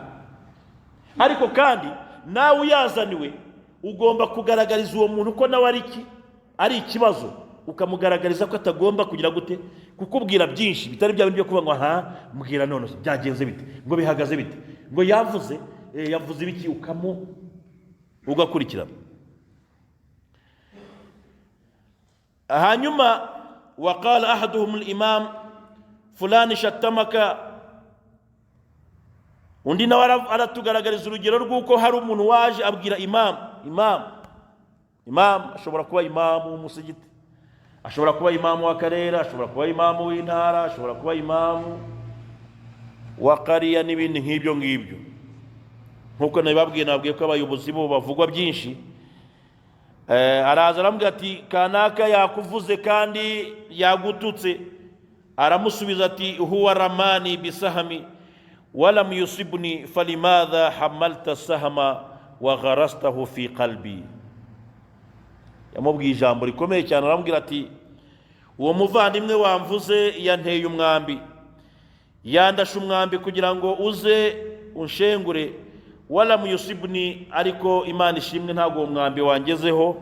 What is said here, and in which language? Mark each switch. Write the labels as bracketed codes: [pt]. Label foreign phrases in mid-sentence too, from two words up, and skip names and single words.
[rw] Ariko kandi nawe uyazaniwe ugomba kugaragariza uwo muntu ko nawe ari ikibazo, ukamugaragariza ko atagomba kugira gute kukubwira byinshi bitari bya bindi byo kuba ngo mbwira none byagenze bite, ngo bihagaze bite, ngo yavuze ibiki, ugakurikira. Hanyuma [ar] وقال أحدهم الإمام فلان شتمك, [rw] undi nawe aratugaragariza urugero rw'uko hari umuntu waje abwira imam ashobora kuba imamu w'umusigiti, ashobora kuba imamu w'akarere, ashobora kuba imamu w'intara, ashobora kuba imamu w'akariya n'ibindi nk'ibyo ngibyo. Nk'uko nababwiye ko abayobozi bo bavugwa byinshi. Araza aramubwira ati kanaka yakuvuze kandi yagututse. Aramusubiza ati [ar] هو رماني بسهم ولم يصبني فلماذا حملت سهمه وغرسته في قلبي. [rw] Yamubwiye ijambo rikomeye cyane, aramubwira ati uwo muvandimwe wamvuze yanteye umwambi, yandashe umwambi kugira ngo uze unshengure, [ar] ولم يصبني, [rw] ariko Imana ishimwe ntabwo uwo mwambi wangezeho.